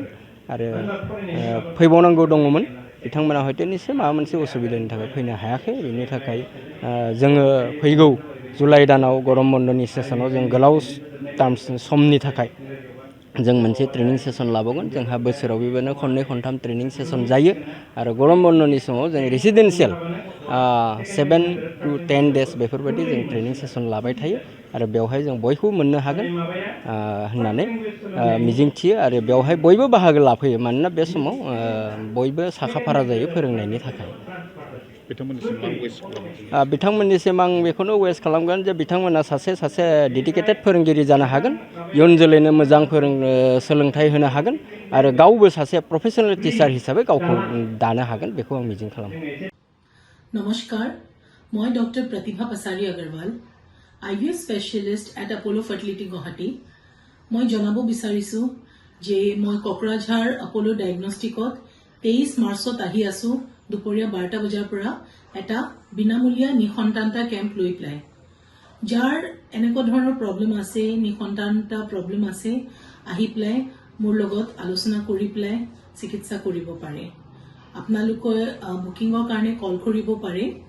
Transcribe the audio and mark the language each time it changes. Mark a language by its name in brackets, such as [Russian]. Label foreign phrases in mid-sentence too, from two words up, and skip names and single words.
[Bodo] आरो फैबावनांगौ दङमोन, बिथांमोना हयथ' निश्चय माबा मोनसे उसुबिदानि थाखाय फैनो हायाखै। बेनि थाखाय जोङो फैगौ जुलाइ दानाव गरम बन्दनि सेसनाव जों गोलाव समनि थाखाय जों मोनसे [English] training session [Bodo] लाबावगोन। जोंहा बोसोराव बेबायदिनो खननै खनथाम [English] training session [Bodo] जायो। आरो गरम बन्दनि समाव जों रेसिडेन्सियेल [English] 7 to 10 days [Bodo] बेफोरबायदि जों [English] training session [Bodo] लाबाय थायो। आरो बेवहाय जों बयखौबो मोननो हागोन होननानै मिजिंथियो। आरो बेवहाय बयबो बाहागो लाफैयो, मानोना बे समाव बयबो साखाफारा जायो फोरोंनायनि थाखाय। बिथांमोननिसिम मा वेस्ट खालामो बिथांमोननिसिम आं बेखौनो वेस्ट खालामगोन जे बिथांमोना सासे डेडिकेटेड फोरोंगिरि जानो हागोन इयुन जोलैनो मोजां सोलोंथाइ होनो हागोन आरो गावबो सासे [English] professional teacher [Bodo] हिसाबै गावखौ दानो हागोन बेखौ आं मिजिं खालामो [Assamese] নমস্কাৰ মই ডক্টৰ প্ৰতিভা পাছাৰী আগৰৱাল [English] IVF specialist at [Assamese] আপোলো ফাৰ্টিলিটি গুৱাহাটী মই জনাব বিচাৰিছো যে মই কোকৰাঝাৰ আপোলো ডায়াগনষ্টিকত 23 মাৰ্চত আহি আছো দুপৰীয়া 12টা বজাৰ পৰা এটা বিনামূলীয়া নিসন্তানতা কেম্প লৈ পেলাই যাৰ এনেকুৱা ধৰণৰ প্ৰব্লেম আছে নিসন্তানতা প্ৰব্লেম আছে আহি পেলাই মোৰ লগত আলোচনা কৰি পেলাই চিকিৎসা কৰিব পাৰে আপোনালোকে বুকিংৰ কাৰণে কল কৰিব পাৰে